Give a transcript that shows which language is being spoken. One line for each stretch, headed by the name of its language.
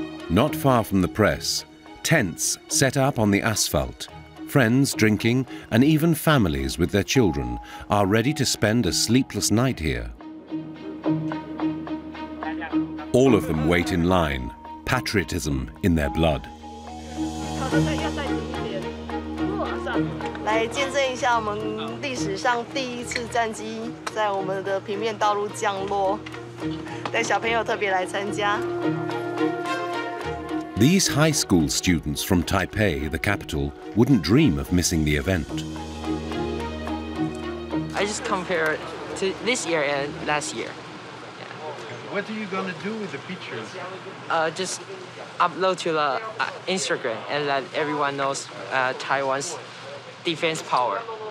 English: Not far from the press, tents set up on the asphalt. Friends drinking and even families with their children are ready to spend a sleepless night here. All of them wait in line, patriotism in their blood.
Chinese: 来见证一下我们历史上第一次战机在我们的平面道路降落，带小朋友特别来参加。
English: These high school students from Taipei, the capital, wouldn't dream of missing the event. I just compare to this year and last year. What are you gonna do with the pictures? Just upload to the Instagram and let everyone knows Taiwan's defense power.